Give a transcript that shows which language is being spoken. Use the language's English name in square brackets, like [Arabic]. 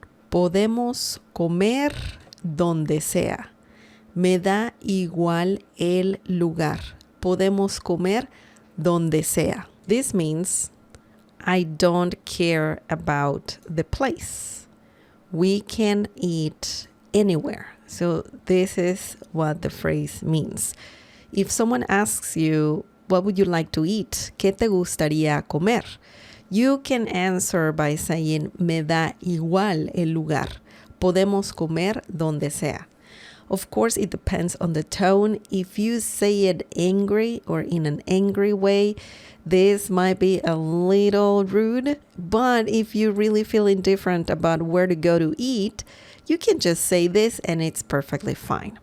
[Spanish] Podemos comer donde sea. Me da igual el lugar. Podemos comer donde sea. [English] This means I don't care about the place. We can eat anywhere. So this is what the phrase means. If someone asks you, what would you like to eat? [Spanish] ¿Qué te gustaría comer? [English] You can answer by saying, [Spanish] me da igual el lugar. Podemos comer donde sea. [English] Of course, it depends on the tone. If you say it angry or in an angry way, this might be a little rude. But if you really feel indifferent about where to go to eat, you can just say this and it's perfectly fine.